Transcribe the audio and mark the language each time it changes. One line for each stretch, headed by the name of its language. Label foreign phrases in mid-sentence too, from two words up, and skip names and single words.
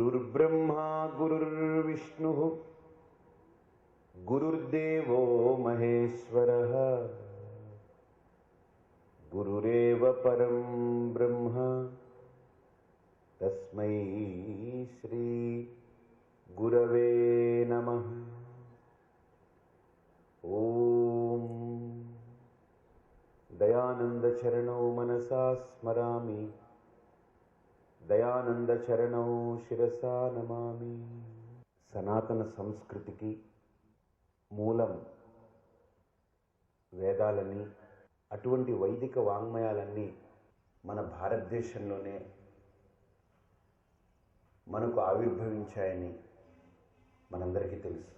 Sanskrit: गुरुर्ब्रह्मा गुरुर्विष्णुः गुरुर्देवो महेश्वरः गुरुरेव परं ब्रह्म तस्मै श्री गुरवे नमः। ओम दयानंद चरणौ मनसा स्मरामि, दयानंद चरणौ शिरसा नमामि।
Telugu: సనాతన సంస్కృతికి మూలం వేదాలని, అటువంటి వైదిక వాంగ్మయాలన్నీ మన భారతదేశంలోనే మనకు ఆవిర్భవించాయని మనందరికీ తెలుసు.